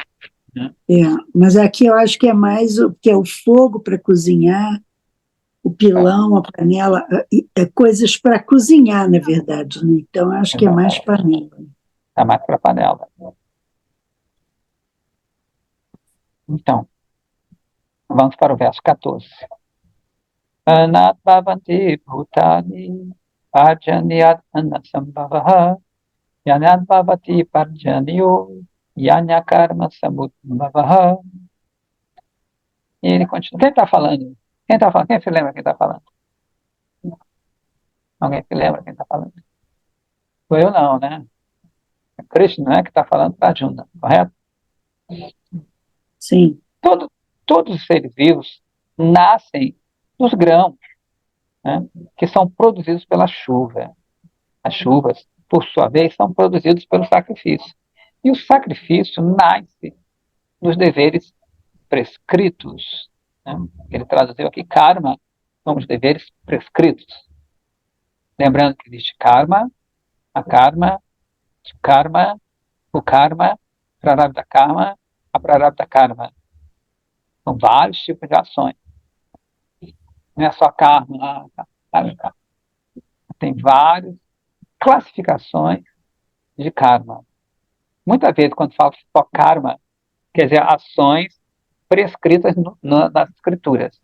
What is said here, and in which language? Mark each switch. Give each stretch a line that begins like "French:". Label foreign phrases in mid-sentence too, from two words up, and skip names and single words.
Portuguese: Mas aqui eu acho que é mais que é o fogo para cozinhar, o pilão, a panela, coisas para cozinhar, na verdade, né? Então eu acho que é mais panela. É mais para panela. Então, vamos para o verso 14.
Sanskrit: अन्नाद् भवन्ति भूतानि पर्जन्याद् अन्नसम्भवः यज्ञाद् भवति पर्जन्यो यज्ञः कर्म समुद्भवः.
Portuguese: E ele continua. Quem está falando? Quem está falando? Quem se lembra quem está falando? Alguém se lembra quem está falando? Sou eu não, né? É Krishna, né, que está falando para Arjuna, correto? Sim. Todos os seres vivos nascem dos grãos, né, que são produzidos pela chuva. As chuvas, por sua vez, são produzidos pelo sacrifício. E o sacrifício nasce dos deveres prescritos. Né? Ele traduziu aqui karma, são os deveres prescritos. Lembrando que existe
Sanskrit: कर्म, अकर्म, कर्म,
Portuguese: o karma,
Sanskrit: प्रारब्ध कर्म,
Portuguese: a
Sanskrit: प्रारब्ध कर्म.
Portuguese: São vários tipos de ações. Não é só
Sanskrit: कर्म, कर्म.
Portuguese: Tem várias classificações de karma. Muitas vezes, quando fala só karma, quer dizer ações prescritas nas escrituras.